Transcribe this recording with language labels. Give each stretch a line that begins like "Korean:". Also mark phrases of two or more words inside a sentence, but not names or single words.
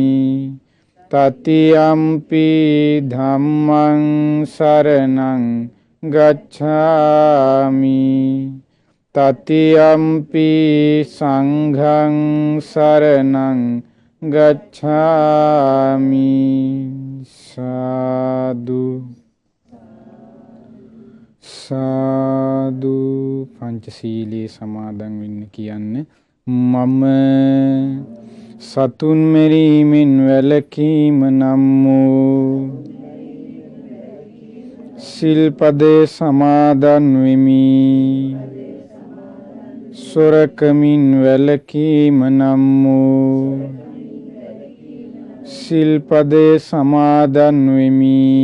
Pali: තතියම්පි ධම්මං සරණං ගච්ඡාමි. තතියම්පි සංඝං සරණං ගච්ඡාමි. සාදු සාදු.
Sinhala: පංචශීලයේ සමාදන් වෙන්න කියන්නේ මම සතුන් මෙරීමෙන් වැළකීම නම් වූ සිල්පදේ සමාදන් වෙමි. සොරකමින් වැළකීම නම් වූ සිල්පදේ සමාදන් වෙමි.